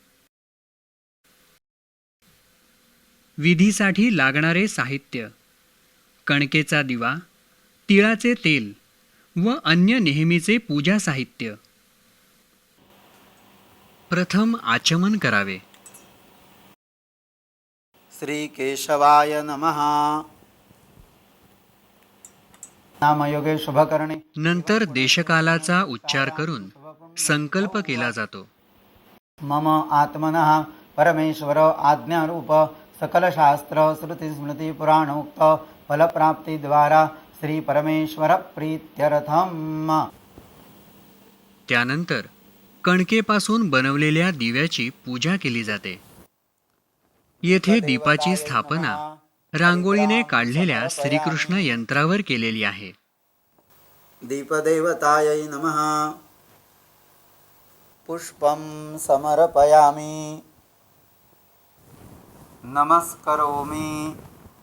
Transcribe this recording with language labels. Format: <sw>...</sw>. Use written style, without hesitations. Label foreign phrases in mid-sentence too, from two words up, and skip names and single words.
<mr>विधीसाठी लागणारे साहित्य: कणकेचा दिवा, तिळाचे तेल व अन्य नेहमीचे पूजा साहित्य. प्रथम आचमन करावे.</mr> <sa>श्री केशवाय नमः. नामयोगे शुभकर्णे.</sa> <mr>नंतर देशकालाचा उच्चार करून संकल्प केला जातो.</mr> <sa>मम आत्मनः परमेश्वर आज्ञारूप सकलशास्त्र श्रुती स्मृती पुराणोक्त फलप्राप्तीद्वारा श्री परमेश्वर प्रीत्यर्थम.</sa> <mr>त्यानंतर कणकेपासून बनवलेल्या दिव्याची पूजा केली जाते. येथे दीपाची स्थापना रांगोळीने काढलेल्या श्रीकृष्ण यंत्रावर केलेली आहे.</mr> <sa>दीपदेवतायै नमः. पुष्पं समर्पयामि. नमस्करोमि.</sa>